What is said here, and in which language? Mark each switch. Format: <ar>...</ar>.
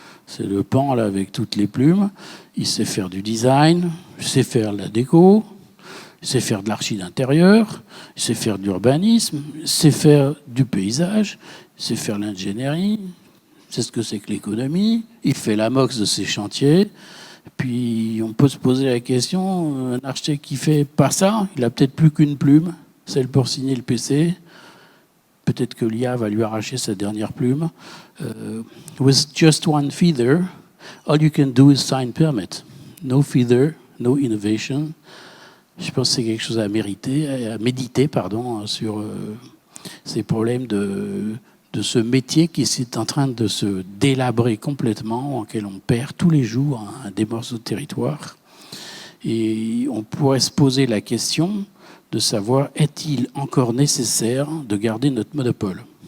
<fr>C'est le pan là avec toutes les plumes. Il sait faire du design, il sait faire de la déco, il sait faire de l'archi d'intérieur, il sait faire de l'urbanisme, il sait faire du paysage, il sait faire l'ingénierie, il sait ce que c'est que l'économie, il fait la mox de ses chantiers. Puis on peut se poser la question, un architecte qui fait pas ça, il a peut-être plus qu'une plume, celle pour signer le PC. Peut-être que l'IA va lui arracher sa dernière plume.</fr> <en>With just one feather, all you can do is sign permit. No feather, no innovation.</en> <fr>Je pense que c'est quelque chose à méditer, sur ces problèmes de ce métier qui est en train de se délabrer complètement, en lequel on perd tous les jours des morceaux de territoire. Et on pourrait se poser la question de savoir, est-il encore nécessaire de garder notre monopole?</fr>